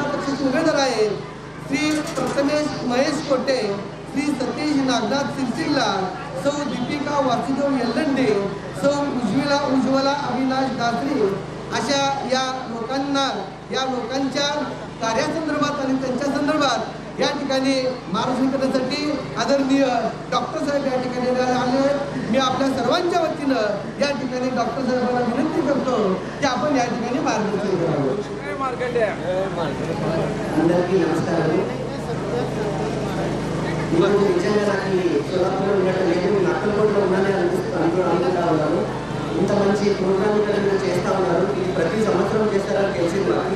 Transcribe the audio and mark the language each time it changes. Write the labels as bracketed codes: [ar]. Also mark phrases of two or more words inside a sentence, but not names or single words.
[mr] पक्षाचे उमेदवार आहेत श्री प्रथमेश महेश कोटे, श्री सतीश नागनाथ सिरसिल्ला, सौ दीपिका वासुदेव येल्लंडे, सौ उज्ज्वला अविनाश दासरी अशा या लोकांच्या कार्यासंदर्भात आणि त्यांच्या संदर्भात या ठिकाणी मार्गदर्शन करण्यासाठी आदरणीय डॉक्टर साहेब या ठिकाणी आले. मी आपल्या सर्वांच्या वतीनं या ठिकाणी डॉक्टर साहेबांना विनंती करतो की आपण या ठिकाणी मार्गदर्शन करावं. [te] అందరికీ నమస్కారాలు. ఈరోజు నిజంగా నాకు సోలాపూర్లో ఉండటం లేదు, నక్కలకోటలో ఉన్నానే అనుకుంటా ఉన్నాను. ఇంత మంచి ప్రోగ్రామ్ ఇక్కడ మీరు చేస్తూ ఉన్నారు. ఇది ప్రతి సంవత్సరం చేస్తారని తెలిసింది నాకు.